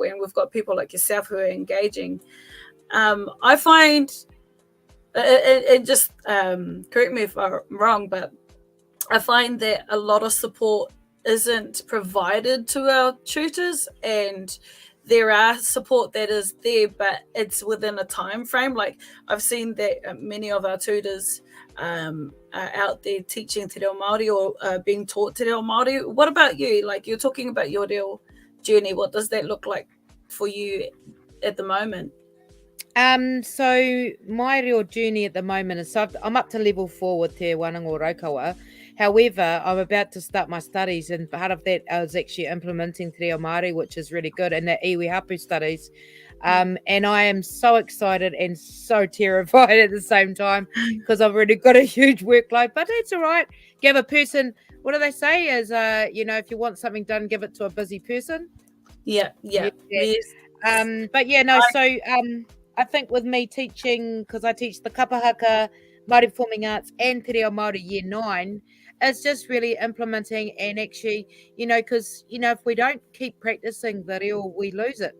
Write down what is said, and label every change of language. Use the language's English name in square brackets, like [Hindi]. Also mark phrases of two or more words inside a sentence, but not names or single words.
[English] And we've got people like yourself who are engaging. I find, and just correct me if I'm wrong, but I find that a lot of support isn't provided to our tutors, and there are support that is there, but it's within a time frame. Like I've seen that many of our tutors are out there teaching [Māori] te reo Māori [English] or being taught [Māori] te reo Māori. [English] What about you? Like you're talking about your reo journey. What does that look like for you at the moment? So my real journey at the moment is, I'm up to level 4 with Te Wanango Raukawa. However, I'm about to start my studies, and part of that I was actually implementing [Māori] Te Reo Māori, [English] which is really good, and the [Māori] iwi hapu [English] studies. And I am so excited and so terrified at the same time because I've already got a huge workload, but it's all right. Give a person, what do they say, is, if you want something done, give it to a busy person. Yeah. Yes. But I think with me teaching, because I teach the kapahaka, Māori Performing Arts and [Māori] Te Reo Māori [English] Year 9, it's just really implementing and actually, because, if we don't keep practicing the reo, we lose it.